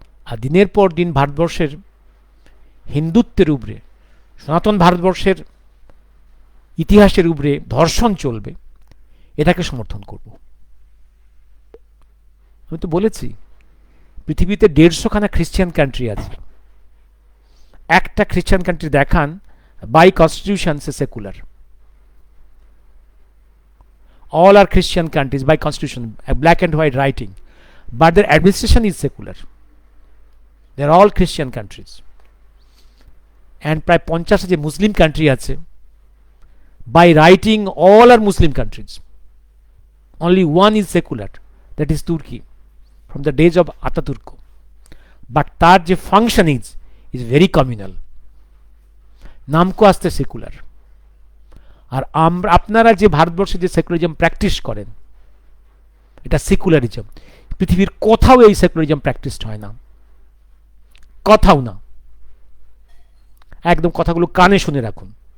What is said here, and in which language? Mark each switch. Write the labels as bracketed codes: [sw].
[bn] আর দিনের পর দিন ভারতবর্ষের হিন্দুত্বের উপরে, সনাতন ভারতবর্ষের ইতিহাসের উপরে ধর্ষণ চলবে, এটাকে সমর্থন করব। আমি তো বলেছি পৃথিবীতে 150খানা খ্রিস্টান কান্ট্রি আছে, একটা খ্রিস্টান কান্ট্রি দেখান by constitution say secular. [en] All are Christian countries by constitution, black and white writing, but their administration is secular. They are all Christian countries. And [bn] প্রায় 50 যে মুসলিম কান্ট্রি আছে, [en] by writing all are Muslim countries. Only one is secular, that is Turkey, from the days of Ataturk. But [bn] তার যে [en] function is very communal. [bn] নামকো আসতে secular. আর আপনারা যে ভারতবর্ষে যে সেকুলারিজম প্র্যাকটিস করেন, এটা সেকুলারিজম। পৃথিবীর কোথাও এই সেকুলারিজম প্র্যাকটিস হয় না, কোথাও না। একদম কথাগুলো কানে শুনে রাখুন।